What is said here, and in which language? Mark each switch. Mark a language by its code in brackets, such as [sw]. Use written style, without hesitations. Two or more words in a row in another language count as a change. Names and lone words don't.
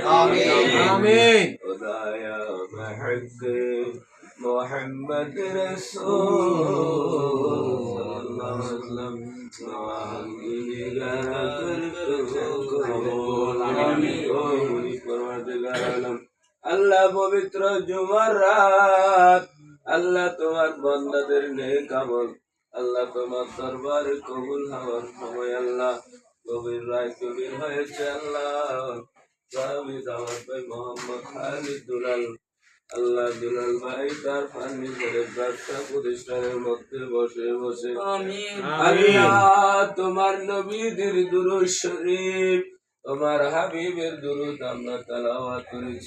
[ur] آمین. خدایا بحق محمد رسول صلی اللہ علیہ وسلم دعا ہم گنہگار کر تو قبول. پروردگار عالم [bn] আল্লাহ পবিত্র জুমার রাত, আল্লাহ তোমার বান্দাদের নেক আমল আল্লাহ তোমার দরবারে কবুল হওয়ার সময় আল্লাহ গভীর রাত গভীর হয়েছে. আল্লাহ সাহাবী দাওয়াত ভাই মোহাম্মদ খালিদ দুলাল, আল্লাহ দুলাল ভাই তার ফার্নিচারের ব্যবসা প্রতিষ্ঠানের মধ্যে বসে বসে আল্লাহ তোমার নবীদের দুরূদ শরীফ তোমার হাবিবের দুরূদ আমরা তেলাওয়াত করেছি.